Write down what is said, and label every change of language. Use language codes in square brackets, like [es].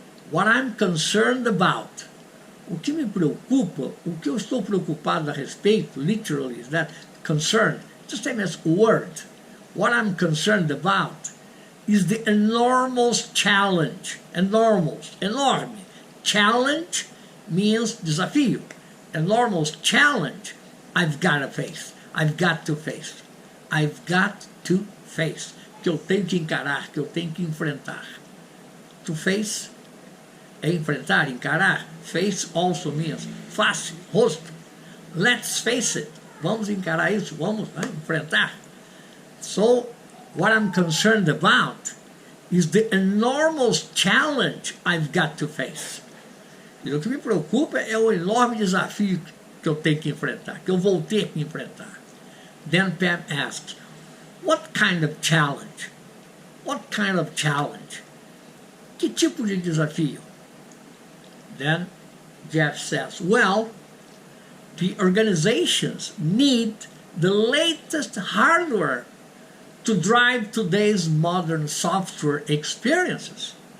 [en] What I'm concerned about, [pt] o que me preocupa, o que eu estou preocupado a respeito, [en] literally, is that concerned, just same as word. What I'm concerned about is the enormous challenge. Enormous, enorme. Challenge means desafio. Enormous challenge I've got to face. I've got to face. I've got to face. [pt] Que eu tenho que encarar, que eu tenho que enfrentar. [en] To face [pt] é enfrentar, encarar. [en] Face also means face, rosto. Let's face it. [pt] Vamos encarar isso, vamos enfrentar. [en] So, what I'm concerned about is the enormous challenge I've got to face. [pt] E o que me preocupa é o enorme desafio que eu tenho que enfrentar, que eu vou ter que enfrentar. [en] Then Pam asks, what kind of challenge? What kind of challenge? [pt] Que tipo de desafio? [en] Then Jeff says, well, the organizations need the latest hardware to drive today's modern software experiences.